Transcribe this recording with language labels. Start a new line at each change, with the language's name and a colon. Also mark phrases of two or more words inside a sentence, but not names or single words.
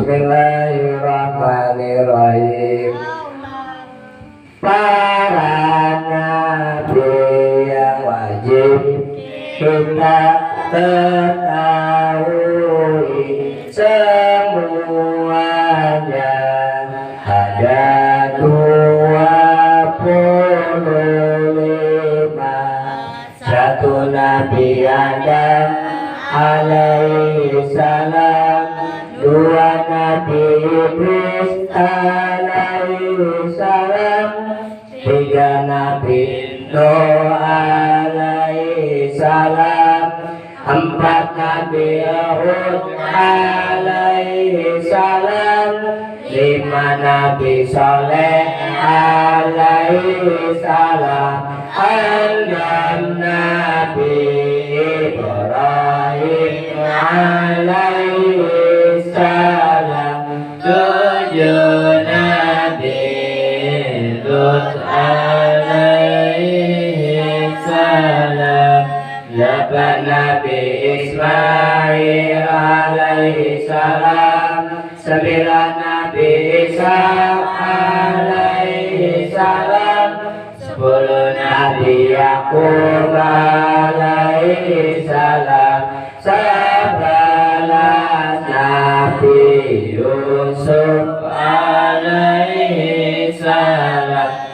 Indonesian: Bismillahirrahmanirrahim. Para nabi yang wajib kita ketahui semuanya ada 25. Satu Nabi Adam
Arabic: عليه السلام,
Indonesian: dua Nabi Idris
Arabic: عليه السلام,
Indonesian: tiga Nabi Nuh
Arabic: عليه السلام,
Indonesian: empat Nabi Hud
Arabic: عليه السلام,
Indonesian: lima Nabi Saleh
Arabic: عليه السلام,
Indonesian: enam Nabi Ibrahim
Arabic: عليه السلام,
Indonesian: tujuh Nabi Lut
Arabic: عليه السلام,
Indonesian: delapan Nabi Ismail
Arabic: عليه السلام,
Indonesian: sembilan Nabi Isa
Arabic: عليه السلام,
Indonesian: 10 Nabi Yakub
Arabic: عليه السلام,
Indonesian: 11 Nabi Yusuf
Arabic: عليه السلام,